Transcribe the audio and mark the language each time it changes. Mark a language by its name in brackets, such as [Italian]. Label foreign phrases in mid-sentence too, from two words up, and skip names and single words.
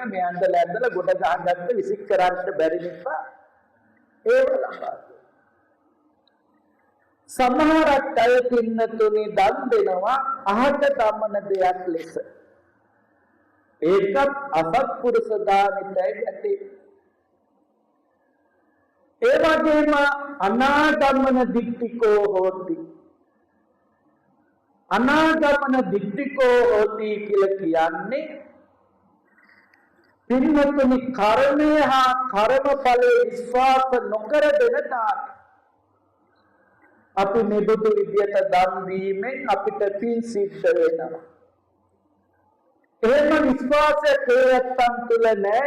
[Sinhala] මේ ඇඳලා ගොඩ ගහගත්ත විසික් කරන්න බැරි නිසා ඒව ලබා. සමහරක් අය පින්නතුනි දන් දෙනවා අහක දමන දෙයක් ලෙස. ඒකත් අසත්පුරුෂ දානෙටයි ඇති. ඒ වගේම [Pali] අනාගමන දික්තිකෝ හෝති. අනාගමන දික්තිකෝ හෝති [Sinhala] කියලා කියන්නේ පින්වත්නි කර්මය හා කර්මඵලයේ විශ්වාස නොකර දෙන දාන. අපි මෙබඳු විදියට දන් දීමෙන් අපිට පින් සිද්ධ වෙනවා. එහෙම විශ්වාසයක් හේයත්තන් තුල නැහැ.